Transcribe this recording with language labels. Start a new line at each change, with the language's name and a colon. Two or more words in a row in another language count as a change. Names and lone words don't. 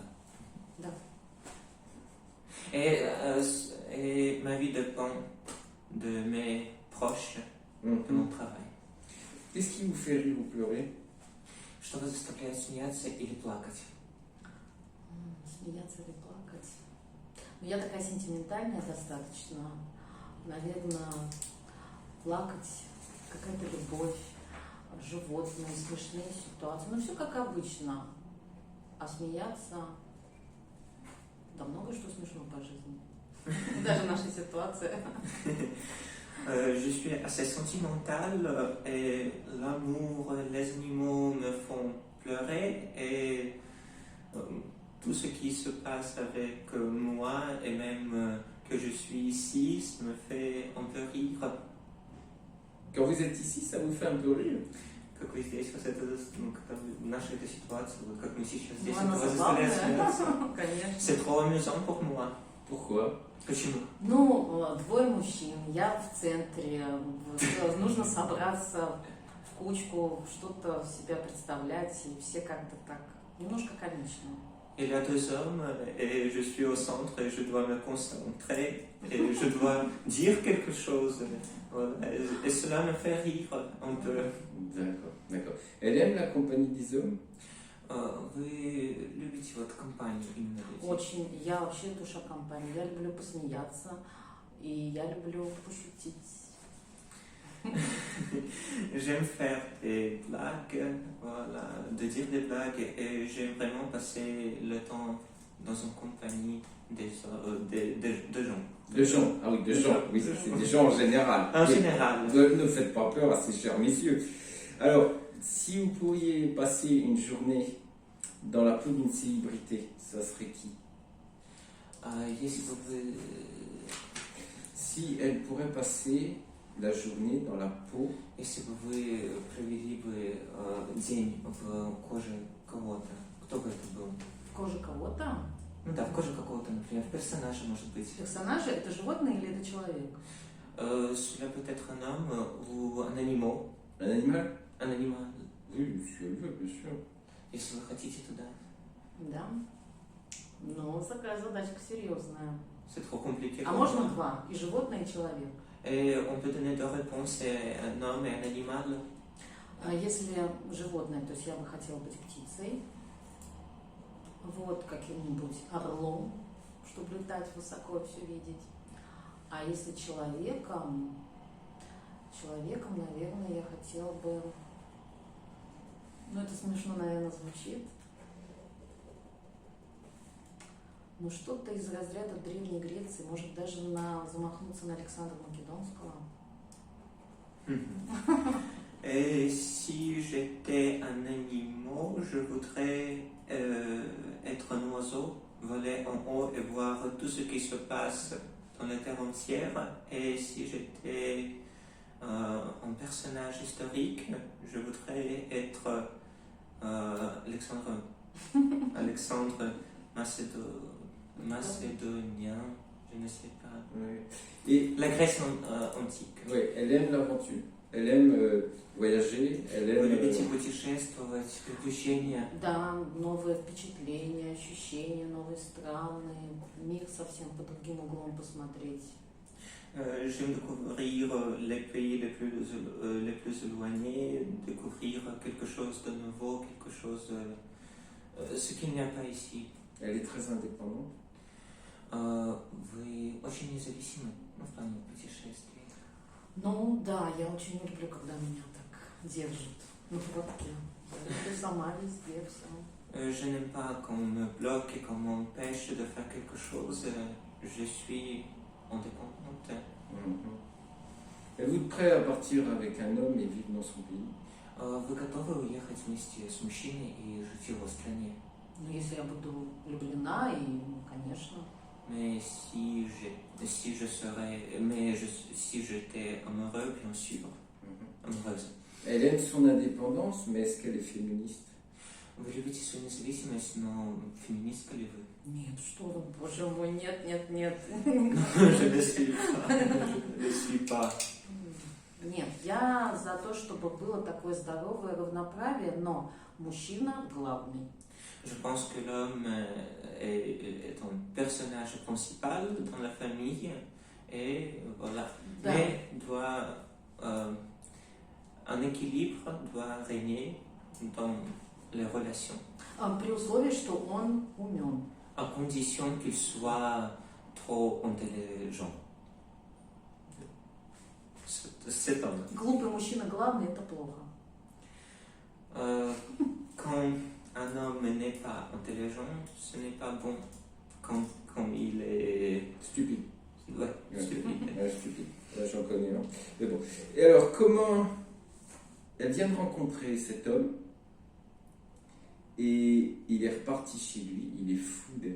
Russian: Да.
French: Et ma vie dépend de mes proches, de mon travail. Qu'est-ce qui vous fait rire ou pleurer?
Russian: Что вас заставляет смеяться или плакать? Смеяться или плакать? Ну, я такая сентиментальная достаточно. Наверное, плакать, какая-то любовь, животные, смешные ситуации. Ну, все как обычно. А смеяться... Да много что смешно по жизни. Даже наша ситуация.
French: Je suis assez sentimentale et l'amour, les animaux me font pleurer et tout ce qui se passe avec moi et même que je suis ici, ça me fait un peu rire. Quand vous êtes ici, ça vous fait un peu rire?
Russian: Как вы здесь, наша эта ситуация, вот как мы сейчас здесь, Ну, она это вас заставляет забавная. смеяться. Конечно.
French: C'est trop amusant pour moi. Pourquoi?
Russian: Почему? Ну, двое мужчин, я в центре, нужно собраться в кучку, что-то себя представлять, и все как-то так, немножко комично.
French: Il y a deux hommes et je suis au centre et je dois me concentrer et je dois dire quelque chose. Voilà. Et cela me fait rire un peu. D'accord, d'accord. Elle aime la compagnie des hommes?
Russian: Вы любите вот компанию именно людей? Очень, я вообще душа компании, я люблю посмеяться, и я люблю пошутить.
French: J'aime faire des blagues, voilà, de dire des blagues et j'aime vraiment passer le temps dans une compagnie de gens. De gens, ah oui, de gens, oui, c'est des gens en général. En général. Ne faites pas peur à ces chers messieurs. Alors, si vous pourriez passer une journée dans la peau d'une célébrité, ça serait qui?
Russian: Если бы вы...
French: Si elle pourrait passer la journée dans la peau...
Russian: Если бы вы провели бы день в коже кого-то, кто бы это был? В коже кого-то? Ну да, в коже какого-то, например, персонажа, может быть. Персонажи — это животное или это человек?
French: Cela peut être un homme ou un animal. Un animal? Un animal. Oui, si elle veut, bien sûr.
Russian: Если вы хотите туда. Да. Ну, такая задачка серьезная.
French: C'est trop compliqué.
Russian: А можно два? И животное, и человек.
French: Et on peut donner deux réponses, un homme et un animal.
Russian: Если животное, то есть я бы хотела быть птицей, вот, каким-нибудь орлом, чтобы летать высоко и все видеть. А если человеком, наверное, я хотела бы... Ну, это смешно, наверное, звучит. Ну, что-то из разряда Древней Греции, может, даже замахнуться на Александра Македонского.
French: Et si j'étais un animal, je voudrais être un oiseau, voler en haut et voir tout ce qui se passe dans la terre entière. Et si j'étais un personnage historique, je voudrais être Alexandre Macédonien, je ne sais pas. Oui. Et la Grèce antique. Oui, elle aime l'aventure. Elle aime voyager, elle aime...
Russian: Вы любите путешествовать, приключения? Да, новые впечатления, ощущения, новые страны, мир совсем под другим углом посмотреть.
French: J'aime découvrir les pays les plus éloignés, découvrir quelque chose de nouveau, quelque chose, ce qu'il n'y a pas ici. Elle est très indépendante.
Russian: Вы очень независимы в плане путешествий. Ну да, я очень не люблю, когда меня так держат на поводке. Я люблю сама везде все.
French: Je n'aime pas qu'on me bloque et qu'on m'empêche de faire quelque chose. Je suis indépendante. Êtes-vous prêt à partir avec un homme et vivre dans son pays?
Russian: Вы готовы уехать вместе с мужчиной и жить в его стране? Ну, если я буду влюблена, и, ну, конечно.
French: Mais si j'étais amoureux, bien sûr, amoureuse. Elle aime son indépendance, mais est-ce qu'elle est féministe?
Russian: Вы любите свою независимость, но феминистка ли вы? Нет, что вы, боже мой, нет.
French: Je ne suis pas.
Russian: Нет, я за то, чтобы было такое здоровое равноправие, но мужчина главный.
French: Je pense que l'homme est un personnage principal dans la famille et voilà.
Russian: Да.
French: Mais un équilibre doit régner dans les relations,
Russian: При условии, что он умен.
French: à condition qu'il soit trop intelligent. Cet homme.
Russian: Глупый мужчина главный, это плохо.
French: Quand un homme n'est pas intelligent, ce n'est pas bon. Quand il est Stupide. ouais, stupide. Ouais, stupide. Là, j'en connais un. Mais bon. Et alors, comment elle vient de rencontrer cet homme et il est reparti chez lui, il est fou d'elle.